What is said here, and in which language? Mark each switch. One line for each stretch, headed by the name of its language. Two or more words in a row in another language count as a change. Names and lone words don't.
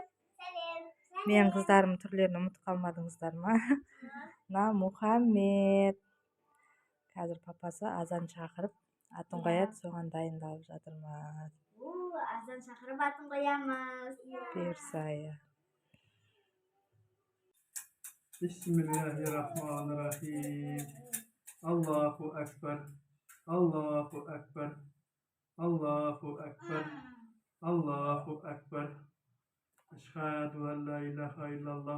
Kazakh: Мен қыздарым түрлерін ұмытып қалмадыңыздар ма? На Мұхаммед. Қазір папасы азан шақырып атын қояды, соған дайындалып жатырмыз. Азан шақырып атын қоямыз. Бұйырса.
Arabic: بسم الله الرحمن الرحيم. الله أكبر. الله أكبر. الله أكبر. الله أكبر. أشهد أن لا إله إلا الله.